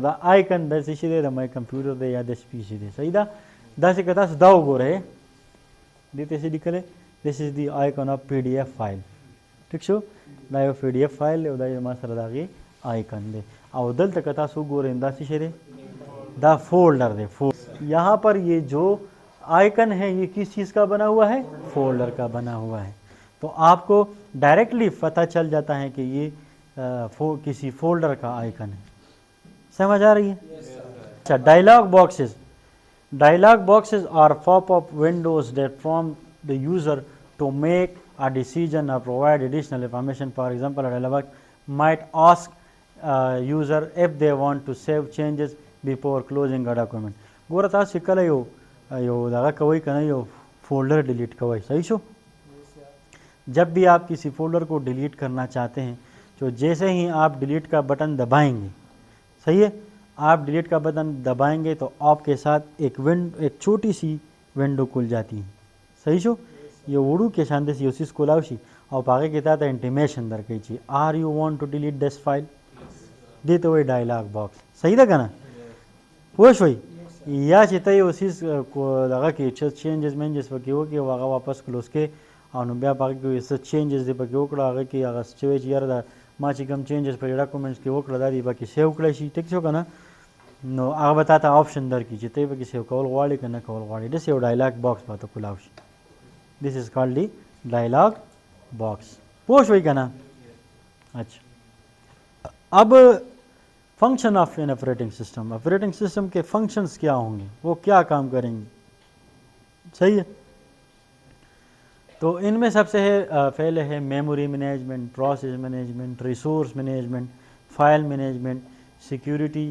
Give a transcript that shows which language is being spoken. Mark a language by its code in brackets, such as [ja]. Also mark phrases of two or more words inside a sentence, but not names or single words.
[ps] دا آیکن دا څه شی دی د [en] my computer [ps] دی یا [en] this PC [ps] دی صحیح ده داسې که تاسو دا وګورئ دې ته څه لیکلی [en] this is the icon of PDF file [ps] ٹھیک شو دا یو [en] PDF file [ps] دی او دا ما سره د هغې آیکن دی او دلته که تاسو وګورئ دا څه شی دی دا فولڈر دی [ur] یہاں پر یہ جو آئیکن ہے یہ کس چیز کا بنا ہوا ہے فولڈر کا بنا ہوا ہے تو آپ کو ڈائریکٹلی پتہ چل جاتا ہے کہ یہ کسی فولڈر کا آئیکن ہے سمجھ آ رہی ہے اچھا [en] dialog boxes are pop up windows that from the user to make a decision or provide additional information. For example, a dialog might ask user if they want to save changes before closing a document. [ps] ګوره تاسو کله یو دغه کوئ که نه یو فولڈر ڈیلیٹ کوئ صحیح شو [ur] جب بھی آپ کسی فولڈر کو ڈیلیٹ کرنا چاہتے ہیں تو جیسے ہی آپ ڈیلیٹ کا بٹن دبائیں گے صحیح ہے آپ ڈیلیٹ کا بٹن دبائیں گے تو آپ کے ساتھ ایک چھوٹی سی ونڈو کھل جاتی ہے [ps] صحیح شو یو وړو کې شاندې یو څیز کولاو شي او په هغې کې تا ته انټیمیشن درکوي چې [en] are you want to delete this file [ps] دې ته وایي [en] dialog box [ps] صحیح ده که نه پوه شوئ یا چې ته یو څیز دغه کې چینجز مینجز پکې وکړې او هغه واپس کلوز کړې او نو بیا په هغې کې څه چینجز دې پکې وکړه هغه کې هغه څه وایي چې یاره دا ما چې کوم چینجز په ډاکومنټس کې وکړه دا دې پکې سیو کړی شي ټیک شو که نه نو هغه به تا ته آپشن درکړي چې ته یې پکې سیو کول غواړې که نه کول غواړې داسې یو ډایلاګ باکس به ته کولاو شي [en] This is called the dialog box. [ps] پوه شوئ که نه [ur] اچھا اب [en] function of an operating system [ur] کے فنکشنز کیا ہوں گے وہ کیا کام کریں گے صحیح ہے تو ان میں سب سے پہلے ہے [en] memory management process management resource management file management security